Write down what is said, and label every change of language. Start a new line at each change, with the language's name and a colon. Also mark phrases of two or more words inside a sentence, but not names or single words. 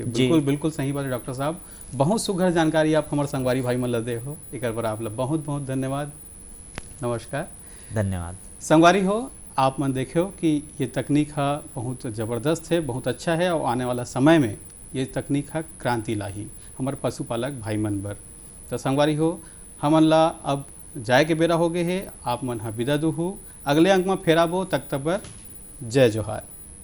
Chhattisgarhi: बिल्कुल बिल्कुल सही बात है डॉक्टर साहब, बहुत सुघर जानकारी आप हमारे संगवारी भाई मन दे हो, एक बार आप बहुत बहुत धन्यवाद। नमस्कार। धन्यवाद। संगवारी हो, आप मन देखो कि ये तकनीक है बहुत ज़बरदस्त है, बहुत अच्छा है और आने वाला समय में ये तकनीक है क्रांति लाही हमारे पशुपालक भाई मन बर। तो संगवारी हो, हमन ला अब जाए के बेरा हो गए है, आप मन हा विदा दू हो, अगले अंक में फेराबो तक तक बर जय जोहार।